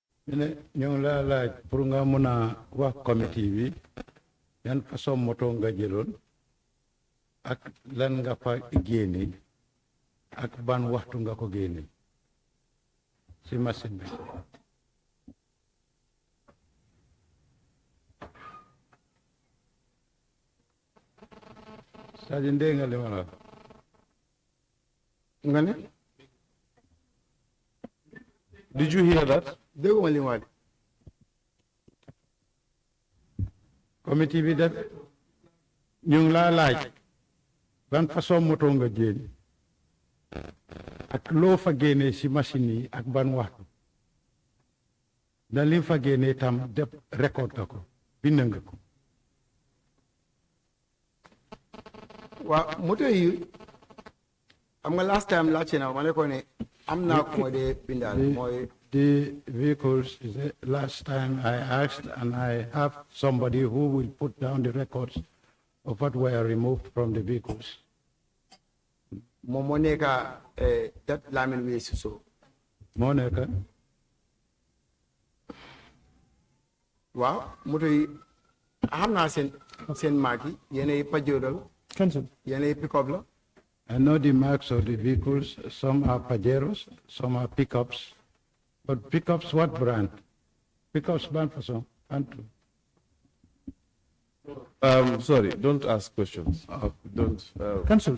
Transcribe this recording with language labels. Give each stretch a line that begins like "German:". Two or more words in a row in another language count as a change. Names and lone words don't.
Wolof: ne ñoo ngi la laaj pour nga mën a wax committee bi yan façon moto nga jëloon ak lan nga fa génne ak ban waxtu nga ko génne ci machine bi.
French: c'est-à-dire
Wolof: ndee nga li ma la wax. nga ne
English: Did you hear that?
Wolof: dégguma li ma wax. committee bi def ñu ngi laa laaj ban façon moto nga génne ak loo fa génnee ci machine yi ak ban waxtu da li fa génnee tam def record nga ko bind nga ko. waaw moto yi am nga last time laajte na ma ne ko ne am naa ko ma dee bindal mooy.
English: The vehicles, the last time I asked, and I have somebody who will put down the records of what were removed from the vehicles.
Wolof: moom moo nekk dat Lamin Wee Suso. Monica, waaw moto yi xam naa seen marque yi yéenay Pajero
English: Cancel.
Wolof: yéenay pick-up la.
English: I know the marks of the vehicles. Some are Pajeros, some are pickups. But pickups, what brand? Pickups brand for some. Sorry, don't ask questions. Don't. Cancel.